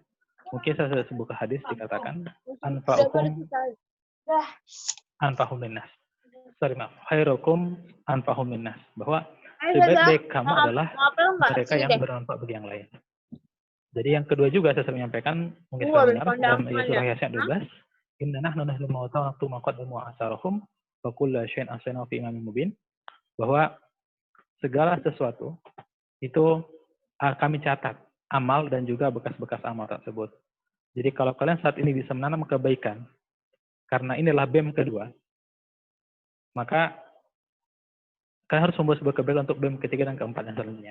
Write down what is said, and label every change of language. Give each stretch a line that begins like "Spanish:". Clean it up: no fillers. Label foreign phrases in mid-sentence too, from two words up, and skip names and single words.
Indonesian: Mungkin saya sebut ke hadis dikatakan
Arabic: أنفعهم للناس. خيركم أنفعهم للناس,
Indonesian: bahwa sebaik-baik kamu adalah mereka yang bermanfaat bagi yang lain. Jadi yang kedua juga saya sering menyampaikan, mungkin saya benar, dalam surah Yasin 12,
Arabic: إنا نحن نحيي الموتى ونكتب ما قدموا وآثارهم وكل شيء أحصيناه في إمام مبين,
Indonesian: bahwa segala sesuatu itu kami catat amal dan juga bekas-bekas amal tersebut. Jadi kalau kalian saat ini bisa menanam kebaikan, karena inilah BEM kedua, maka kalian harus membuat sebuah kebaikan untuk BEM ketiga dan keempat dan selanjutnya.